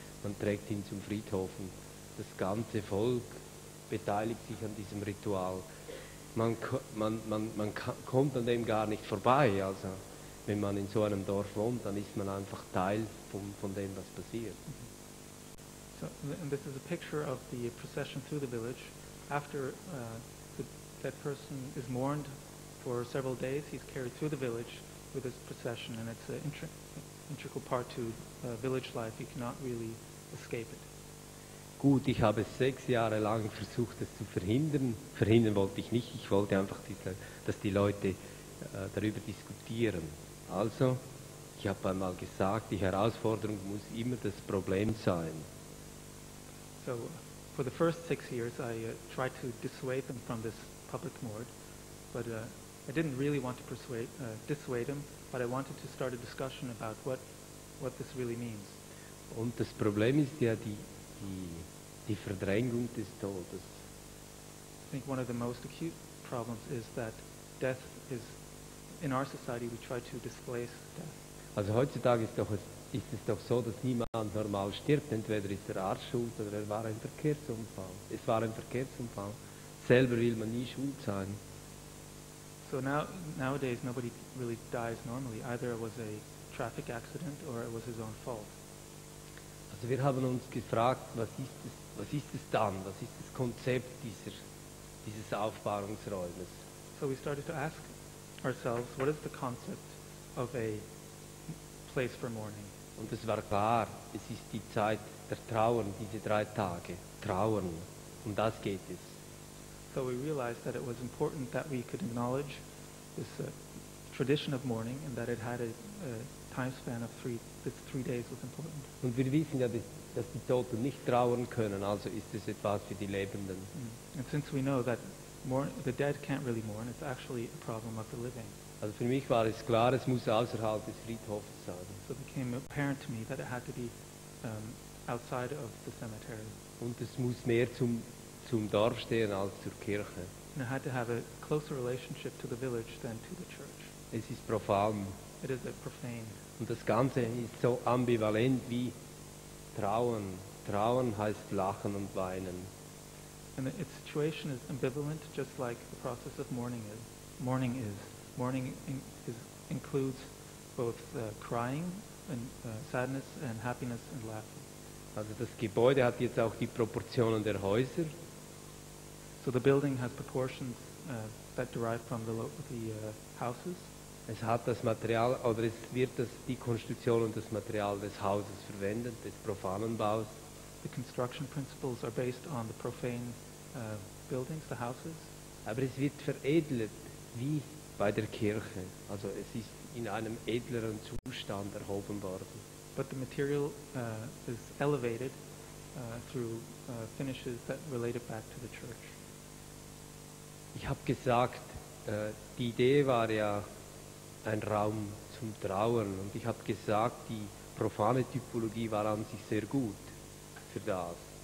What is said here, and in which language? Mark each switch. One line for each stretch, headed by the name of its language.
German: Man trägt ihn zum Friedhof und das ganze Volk beteiligt sich an diesem Ritual. Man kommt an dem gar nicht vorbei. Also wenn man in so einem Dorf wohnt, dann ist man einfach Teil von dem, was passiert.
English: So, and this is a picture of the procession through the village. After that person is mourned for several days, he's carried through the village with his procession, and it's an integral part to village life. You cannot really escape it.
German: Gut, ich habe 6 Jahre lang versucht, das zu verhindern. Verhindern wollte ich nicht, ich wollte einfach, dass die Leute darüber diskutieren. Also, ich habe einmal gesagt, die Herausforderung muss immer das Problem sein.
English: So, for the first 6 years, I tried to dissuade them from this public morgue, but I didn't really want to dissuade them, but I wanted to start a discussion about what this really means.
German: Und das Problem ist ja die Verdrängung des Todes.
English: I think one of the most acute problems is that death is, in our society, we try to displace death.
German: Also heutzutage ist doch ist es doch so, dass niemand normal stirbt. Entweder ist der Arzt schuld oder er war ein Verkehrsunfall. Es war ein Verkehrsunfall. Selber will man nie schuld sein.
English: So nowadays nobody really dies normally. Either it was a traffic accident or it was his own fault.
German: Also wir haben uns gefragt, was ist es dann? Was ist das Konzept dieses Aufbahrungsräumes?
English: So we started to ask ourselves, what is the concept of a place for mourning?
German: Und es war klar, es ist die Zeit der Trauern, diese 3 Tage. Trauern. Um das geht es.
English: So we realized that it was important that we could acknowledge this tradition of mourning and that it had a time span of 3 days was important.
German: Und wir wissen ja, dass die Toten nicht trauern können, also ist es etwas für die Lebenden.
English: And since we know that the dead can't really mourn, it's actually a problem of the living.
German: Also für mich war es klar, es muss außerhalb des Friedhofs sein.
English: So it became apparent to me that it had to be outside of the cemetery.
German: Und es muss mehr zum Dorf stehen als zur Kirche.
English: And it had to have a closer relationship to the village than to the church.
German: Es ist profan.
English: It is a profane.
German: Und das Ganze ist so ambivalent wie Trauern. Trauern heißt lachen und weinen.
English: And its situation is ambivalent, just like the process of mourning is. Mourning includes both crying and sadness and happiness and laughter.
German: Also das Gebäude hat jetzt auch die Proportionen der Häuser.
English: So the building has proportions that derive from the houses.
German: Es hat das Material, oder es wird die Konstruktion und das Material des Hauses verwendet, des profanen Baus.
English: The construction principles are based on the profane buildings, the houses.
German: Aber es wird veredelt, wie bei der Kirche. Also es ist in einem edleren Zustand erhoben worden.
English: But the material is elevated through finishes that relate it back to the church.
German: Ich habe gesagt, die Idee war ja ein Raum zum Trauern. Und ich habe gesagt, die profane Typologie war an sich sehr gut für das.